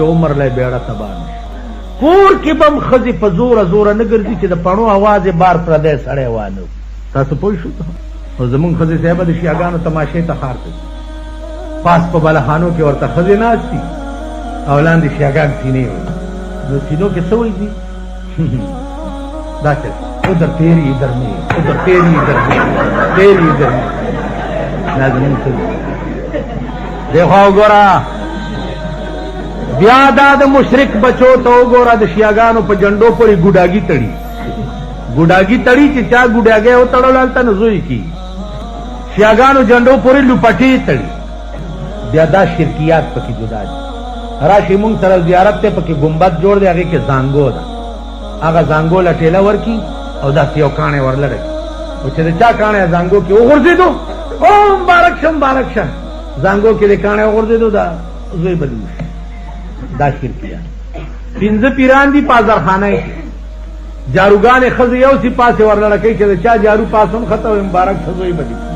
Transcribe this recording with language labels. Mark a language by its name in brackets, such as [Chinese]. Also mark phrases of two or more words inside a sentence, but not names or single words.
[Pashto] عمر لی بیړه تباه نشي کور کې به هم ښځې په زوره زوره نه ګرځي چې د پڼو آواز یې بار پردی سړی وانه تاسو پوه شو او زمونږ ښځې صاحبه د شیعګانو تماشې ته ښار کوي پاس په بلخانو کې ورته ښځې ناستي او لاندې شیعګان سینې وي نو سینو کې څه وایي دي دا چل [Urdu] ادھر تیری ادھر میں ادھر تیری ادھر میں تیری ادھر میں لازمین سے دیکھو گورا [Pashto] بیا دا د مشرک بچو ته وګوره د شیعګانو په جنډو پورې ګوډاګي تړي چې چا ګوډاګي او تړل هلته نه زوی کی شیعګانو جنډو پورې لوپټي تړي بیا دا شرکیات پکې جدا دي راشي مونږ سره زیارت ته پکې گنبد جوړ دی هغې کې زانګو ده هغه زانګو له ټېله ورکي او داسې یو کاڼی ورلړی او چې د چا کاڼی زانګو کې وغورځېدو او مبارک شه زانګو کې د کاڼی وغورځېدو دا زوی بدل شي دا شرکیات 15 پیران دي په ازرخانه کې جاروګانې ښځې یو سي پاسې ورلړه کوي چې د چا جارو پاس هم خطه وي مبارک شه زوی بدل